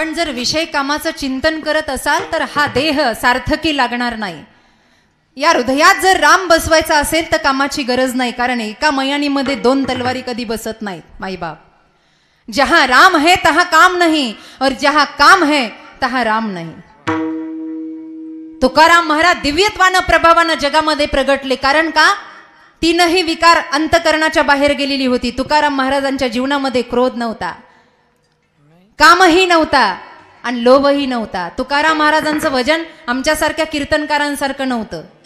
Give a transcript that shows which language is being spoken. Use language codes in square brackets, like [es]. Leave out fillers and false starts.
[mr] विषय कामाचं चिंतन करत असाल तर हा देह सार्थकी लागणार नाही. या हृदयात जर राम बसवायचा असेल तर कामाची गरज नाही, कारण एका मयानीमध्ये दोन तलवारी कधी बसत नाहीत माईबाप. [hi] जहां राम है तहां काम नहीं और जहां काम है तहां राम नहीं. [mr] तुकाराम महाराज दिव्यत्वानं प्रभावानं जगामध्ये प्रगटले, कारण का तीनही विकार अंतकरणाच्या बाहेर गेलेली होती. तुकाराम महाराजांच्या जीवनामध्ये क्रोध नव्हता, कामही नव्हता आणि लोभही नव्हता. तुकाराम महाराजांचं भजन आमच्यासारख्या कीर्तनकारांसारखं नव्हतं.